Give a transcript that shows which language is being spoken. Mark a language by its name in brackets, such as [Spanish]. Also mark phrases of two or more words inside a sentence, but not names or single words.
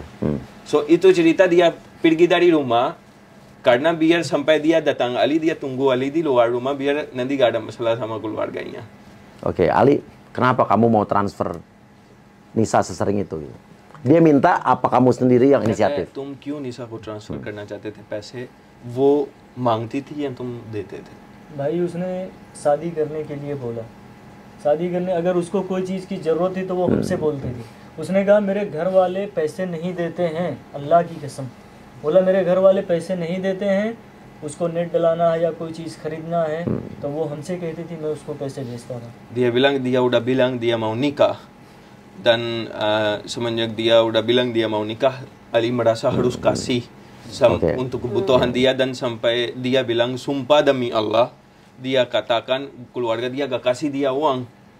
[Indonesian] So itu cerita dia pergi dari rumah, karena biar sampai dia datang Ali, dia tunggu Ali di luar rumah biar nanti gak ada masalah sama keluarganya. Oke, Ali, kenapa kamu mau transfer Nisa sesering itu? Dia minta apa kamu sendiri yang inisiatif? [Hindi] तुम क्यों निशा को ट्रांसफर करना चाहते थे पैसे? वो मांगती थी या तुम देते थे? भाई उसने शादी करने के लिए बोला। शादी करने अगर उसको कोई चीज़ की ज़रूरत थी तो वो हमसे बोलती थी। उसने कहा मेरे घर वाले पैसे नहीं देते हैं, अल्लाह की कसम। बोला मेरे घर वाले पैसे नहीं देते हैं, उसको नेट डलाना है या कोई चीज़ खरीदना है तो वो हमसे कहती थी, मैं उसको पैसे भेजता था। [Indonesian] Dia udah bilang dia mau nikah. Dan semenjak dia udah bilang dia mau nikah, Ali merasa harus kasih untuk kebutuhan dia, dan sampai dia bilang sumpah demi Allah, dia katakan keluarga dia gak kasih dia uang.